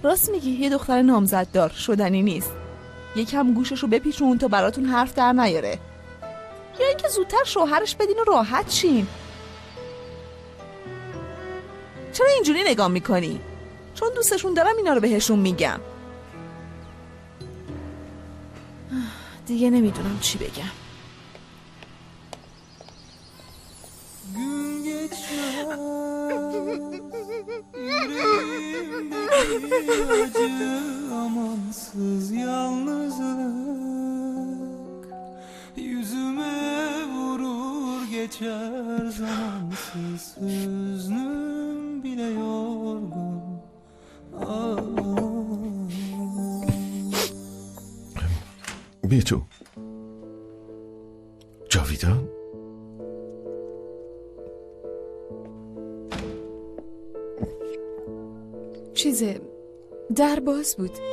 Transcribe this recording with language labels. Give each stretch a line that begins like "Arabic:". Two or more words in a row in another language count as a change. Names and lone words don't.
Persian: راست میگی، یه دختر نامزد دار شدنی نیست. یکم گوششو بپیچون تا براتون حرف در نیاره، یا اینکه زودتر شوهرش بدین و راحت شین. چرا اینجوری نگاه میکنی؟ چون دوستشون دارم اینا رو بهشون میگم. دیگه نمیدونم چی بگم.
Turkish: Amansız yalnızlık yüzüme vurur geçer zamansız hüznüm bile yorgun.
Persian: بیتو جاویدان چیزه در باز بود.